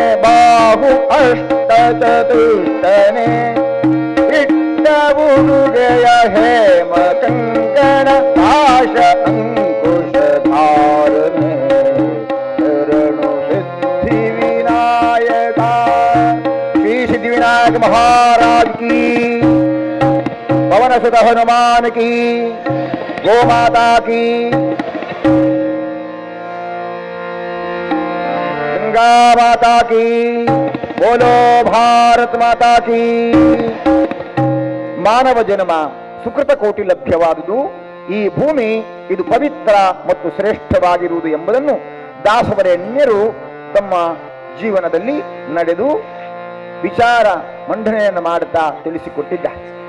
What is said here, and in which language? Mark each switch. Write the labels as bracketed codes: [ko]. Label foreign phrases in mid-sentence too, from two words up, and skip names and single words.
[kn] ಬಾಹು ಅಷ್ಟ ಚತುಷ್ಟನೆ ಇಟ್ಟ ಉಡುಗೆಯ ಹೇಮ ಕಂಕಣ ಆಶ ಅಂಕುಶ ಧಾರನೆ ಶರಣು ಸಿದ್ಧಿವಿನಾಯಕ. [hi] श्री सिद्धिविनायक महाराज की, पवन सुत हनुमान की, गो माता की. दुर्गा माता की, बोलो भारत माता की. [kn] ಮಾನವ ಜನ್ಮ ಸುಕೃತ ಕೋಟಿ ಲಭ್ಯವಾದುದು. ಈ ಭೂಮಿ ಇದು ಪವಿತ್ರ ಮತ್ತು ಶ್ರೇಷ್ಠವಾಗಿರುವುದು ಎಂಬುದನ್ನು ದಾಸವರೇಣ್ಯರು ತಮ್ಮ ಜೀವನದಲ್ಲಿ ನಡೆದು ವಿಚಾರ ಮಂಡನೆಯನ್ನು ಮಾಡುತ್ತಾ ತಿಳಿಸಿಕೊಟ್ಟಿದ್ದಾರೆ.